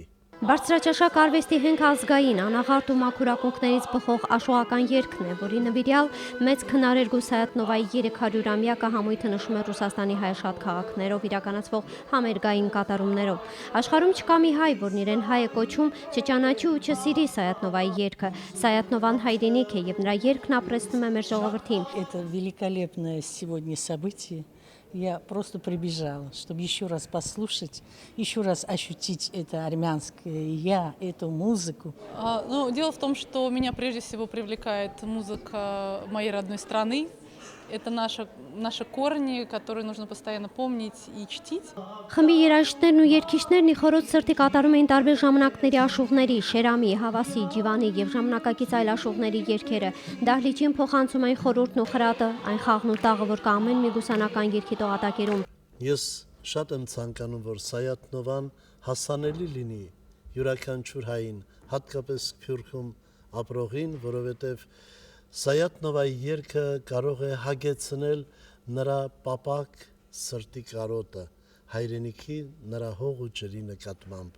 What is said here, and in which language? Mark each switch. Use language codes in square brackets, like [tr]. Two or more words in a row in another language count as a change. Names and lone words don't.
[hy] Բարձրաճաշակ արվեստի հենք ազգային, անաղարտ ու մաքուր ակունքներից բխող աշխուղական երգն է, որի նվիրյալ մեծ քնարերգու Սայաթ Նովայի 300-ամյակը համույթը նշում է Ռուսաստանի հայաշատ քաղաքներով իրականացվող համերգային կատարումներով։ Աշխարհում չկա մի հայ, որն իրեն հայ է կոչում, չճանաչի ու չսիրի Սայաթ Նովայի երգը։ Սայաթ Նովան հայրենիք է եւ նրա երգն ապրեցնում է մեր ժողովրդին։ [ru] Это великолепное сегодня событие. Я просто прибежала, чтобы еще раз послушать, еще раз ощутить это армянское я, эту музыку. Дело в том, что меня прежде всего привлекает музыка моей родной страны. Это наши корни, которые нужно постоянно помнить и чтить. [hy] Խմբի երաժիշտներն ու երգիչներն ի խորոց սրտի կատարում էին տարբեր ժամանակների աշուղների, Շերամի, Հավասի, Ջիվանի եւ ժամանակակից այլ աշուղների երգերը։ Դահլիճին փոխանցում էին խորհուրդն ու խրատը, այն խաղն ու տաղը, որ կա ամեն մի գուսանական երգի տողատակերում։ Ես շատ եմ ցանկանում, որ Սայաթ Նովան հասանելի լինի յուրաքանչյուր հային, հատկապես Սփյուռքում ապրողին, որովհետև Սայաթ Նովայի երգը կարող է հագեցնել նրա պապակ սրտի կարոտը, հայրենիքի նրա հող ու ջրի նկատմամբ։